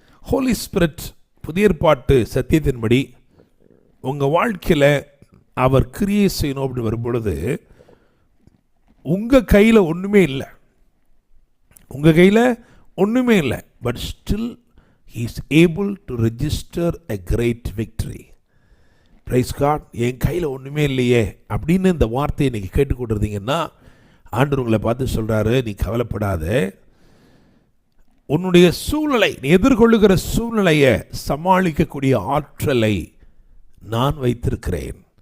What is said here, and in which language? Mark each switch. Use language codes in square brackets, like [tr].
[ta] Holi spirit புதிய ஏற்பாட்டு சத்தியத்தின்படி உங்க வாழ்க்கையில அவர் கிரியை செய்யணும் அப்படி வரும்பொழுது உங்க கையில ஒண்ணுமே இல்லை, உங்க கையில ஒண்ணுமே இல்லை. [en] But still he is able to register a great victory. Praise God. [ta] என் கையில் ஒன்றுமே இல்லையே அப்படின்னு இந்த வார்த்தையை இன்னைக்கு கேட்டுக்கொண்டிருந்தீங்கன்னா ஆண்டவர் உங்களை பார்த்து சொல்றாரு, நீ கவலைப்படாத. உன்னுடைய சூழ்நிலை, நீ எதிர்கொள்ளுகிற சூழ்நிலையை சமாளிக்கக்கூடிய ஆற்றலை நான் வைத்திருக்கிறேன்.